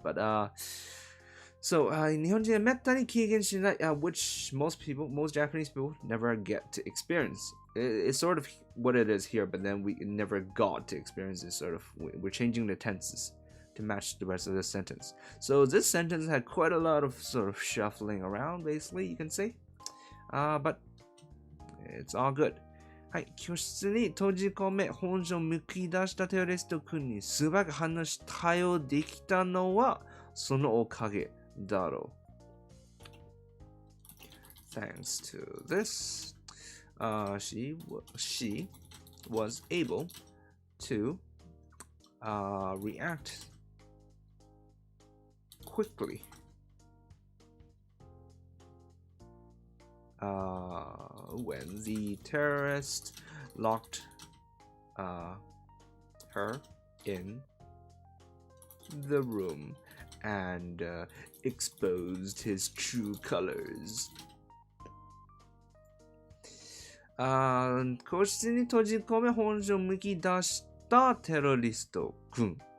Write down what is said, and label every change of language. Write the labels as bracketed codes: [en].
[en] But so [ja] 日本人はめったに経験しない [en] which most Japanese people never get to experience. It's sort of what it is here, but then we never got to experience it. Sort of, we're changing the tenses to match the rest of the sentence. So this sentence had quite a lot of sort of shuffling around, basically, you can say. But it's all good. [ja] はい、教室に閉じ込め本性をむき出したテロリスト君に素早く反応し対応できたのはそのおかげだろう。 [en] Thanks to this, she was able to react quickly. When the terrorist locked her in the room and exposed his true colors. [ja] 個室に閉じ込め本性をむき出したテロリスト君。